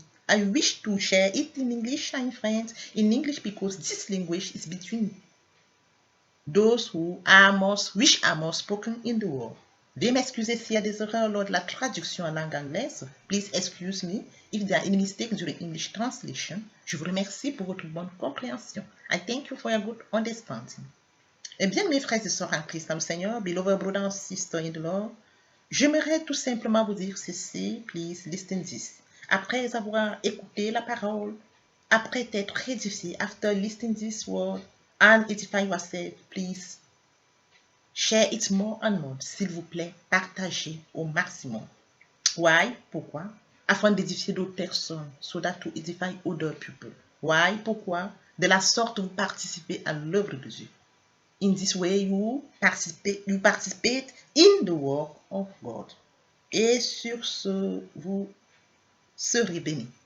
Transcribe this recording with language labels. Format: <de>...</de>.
<en>I wish to share it in English and in French. In English because this language is between those which are more spoken in the world.</en> <fr>Veuillez m'excuser s'il y a des erreurs lors de la traduction en langue anglaise.</fr> <en>Please excuse me if there are any mistakes during English translation.</en> <fr>Je vous remercie pour votre bonne compréhension.</fr> <en>I thank you for your good understanding.</en> <fr>Eh bien, mes frères et sœurs en Christ dans le Seigneur,</fr> <en>beloved brother and sister in the Lord,</en> <fr>j'aimerais tout simplement vous dire ceci,</fr> <en>please listen this.</en> <fr>Après avoir écouté la parole, après être édifié,</fr> <en>after listening this word, and edify yourself, please share it more and more.</en> <fr>S'il vous plaît, partagez au maximum.</fr> <en>Why?</en> <fr>Pourquoi? Afin d'édifier d'autres personnes,</fr> <en>so that to edify other people. Why?</en> <fr>Pourquoi? De la sorte, vous participez à l'œuvre de Dieu.</fr> <en>In this way, you participate in the work of God.</en> <fr>Et sur ce, vous serez bénis.</fr>